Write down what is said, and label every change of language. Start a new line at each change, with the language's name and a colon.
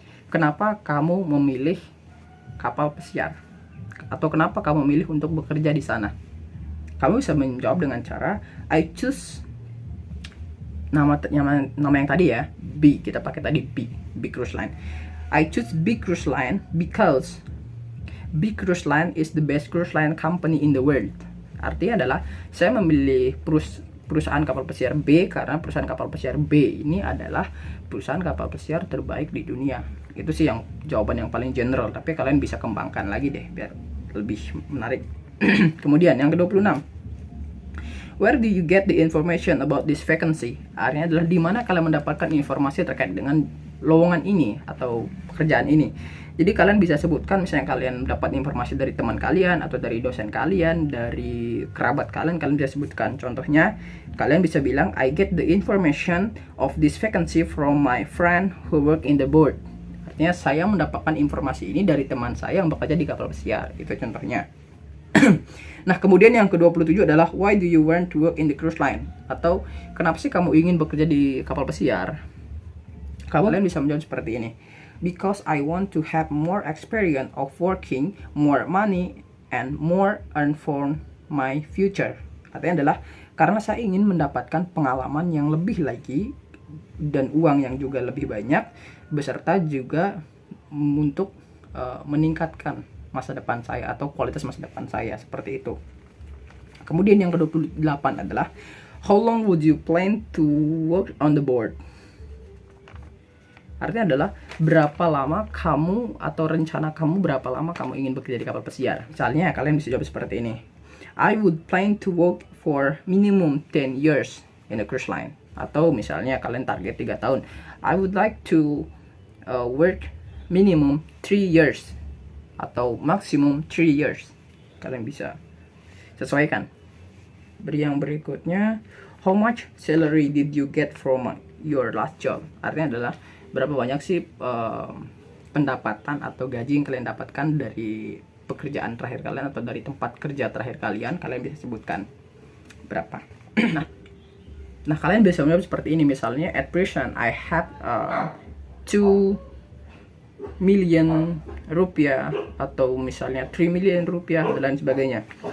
Indonesian: Kenapa kamu memilih kapal pesiar? Atau kenapa kamu memilih untuk bekerja di sana? Kamu bisa menjawab dengan cara
English: I choose
Indonesian: nama yang tadi ya, B, kita pakai tadi B cruise line.
English: I choose B cruise line because B cruise line is the best cruise line company in the world.
Indonesian: Artinya adalah saya memilih perusahaan kapal pesiar B karena perusahaan kapal pesiar B ini adalah perusahaan kapal pesiar terbaik di dunia. Itu sih yang jawaban yang paling general, tapi kalian bisa kembangkan lagi deh biar lebih menarik. Kemudian yang ke-26,
English: where do you get the information about this vacancy?
Indonesian: Artinya adalah di mana kalian mendapatkan informasi terkait dengan lowongan ini atau pekerjaan ini. Jadi kalian bisa sebutkan, misalnya kalian dapat informasi dari teman kalian atau dari dosen kalian, dari kerabat kalian bisa sebutkan. Contohnya, kalian bisa bilang
English: I get the information of this vacancy from my friend who work in the board.
Indonesian: Artinya saya mendapatkan informasi ini dari teman saya yang bekerja di kapal pesiar. Itu contohnya. Nah, kemudian yang ke-27 adalah
English: why do you want to work in the cruise line?
Indonesian: Atau kenapa sih kamu ingin bekerja di kapal pesiar? Kalian bisa menjawab seperti ini.
English: Because I want to have more experience of working, more money, and more earn for my future.
Indonesian: Artinya adalah karena saya ingin mendapatkan pengalaman yang lebih lagi dan uang yang juga lebih banyak, beserta juga untuk meningkatkan masa depan saya atau kualitas masa depan saya, seperti itu. Kemudian yang ke-28 adalah
English: how long would you plan to work on the board?
Indonesian: Artinya adalah berapa lama kamu atau rencana kamu berapa lama kamu ingin bekerja di kapal pesiar. Misalnya kalian bisa jawab seperti ini.
English: I would plan to work for minimum 10 years in a cruise line.
Indonesian: Atau misalnya kalian target 3 tahun.
English: I would like to work minimum 3 years
Indonesian: atau
English: maximum 3 years.
Indonesian: Kalian bisa sesuaikan. Yang berikutnya,
English: how much salary did you get from your last job?
Indonesian: Artinya adalah berapa banyak sih pendapatan atau gaji yang kalian dapatkan dari pekerjaan terakhir kalian atau dari tempat kerja terakhir kalian bisa sebutkan berapa. Nah, kalian bisa menjawab seperti ini. Misalnya,
English: at present I have 2 million rupiah,
Indonesian: atau misalnya
English: 3 million rupiah
Indonesian: dan lain sebagainya.